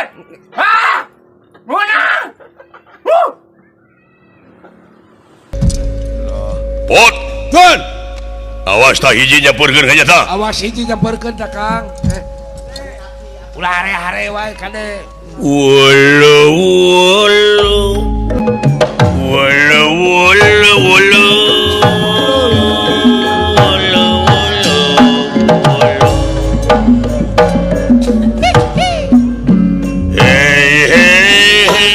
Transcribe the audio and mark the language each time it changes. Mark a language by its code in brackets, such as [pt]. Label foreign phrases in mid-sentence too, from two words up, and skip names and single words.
[su] Munang! Pot, Gan. Awas tah hiji nyampurkeun ka nya tah. Awas hiji nyamperkeun tah Kang. Ulah hare-hare wae kade. Wolo wolo. Wolo wolo wolo. Wolo wolo. Wolo. Hey hey hey.